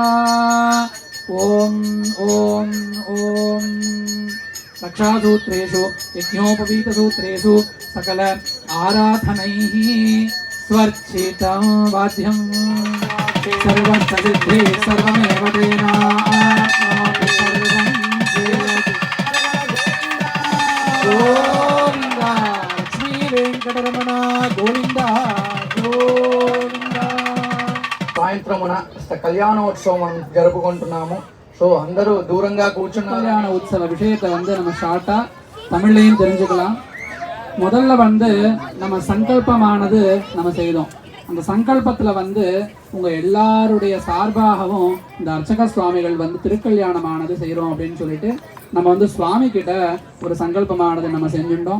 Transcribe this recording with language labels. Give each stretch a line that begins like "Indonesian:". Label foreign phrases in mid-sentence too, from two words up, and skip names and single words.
Sanskrit: ओम ओम ओम रक्षासूत्रेषु यज्ञोपवीतसूत्रेषु सकल आराधनैः स्वर्चितं वाद्यं सर्वसिद्धि सर्वमेव तेनाप्नोति सर्वं गोविन्द लक्ष्मी वेङ्कटरमण गोविन्द गोविन्द
Telugu: సాయంత్రమున కళ్యాణోత్సవం జరుపుకుంటున్నాము. సో అందరూ దూరంగా కూర్చున్న
Tamil: கல்யாண உற்சவ விஷயத்தை நம்ம ஷார்ட்டா தமிழ்லையும் தெரிஞ்சுக்கலாம். முதல்ல நம்ம சங்கல்பமானது நம்ம செய்தோம். அந்த சங்கல்பத்தில் உங்க எல்லாருடைய சார்பாகவும் இந்த அர்ச்சக சுவாமிகள் திருக்கல்யாணமானது செய்கிறோம் அப்படின்னு சொல்லிட்டு நம்ம சுவாமி கிட்ட ஒரு சங்கல்பமானது நம்ம செஞ்சுட்டோம்.